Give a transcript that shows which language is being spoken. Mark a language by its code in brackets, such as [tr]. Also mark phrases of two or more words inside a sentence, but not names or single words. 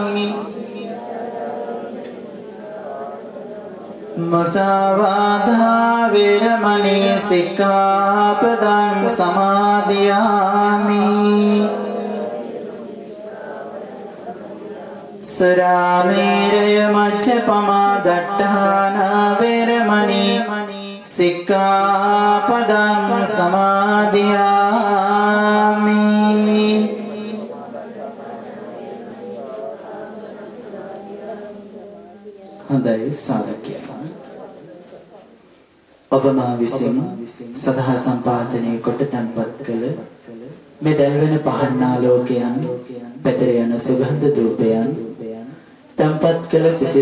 [pi] මුසාවාදා වේරමණී සික්ඛාපදං සමාදියාමි සරාමේරය මච්ඡපමා දට්ඨානා වේරමණී සික්ඛාපදං සමාදියාමි [si] හොඳයි සාධකය ඔබ මා විසින් සදා සම්පාදනය කොට තැන්පත් කළ මේ දැල්වෙන පහන් ආලෝකයන් පැතිර යන සුගන්ධ ධූපයන් තැන්පත් කළ සිසිල්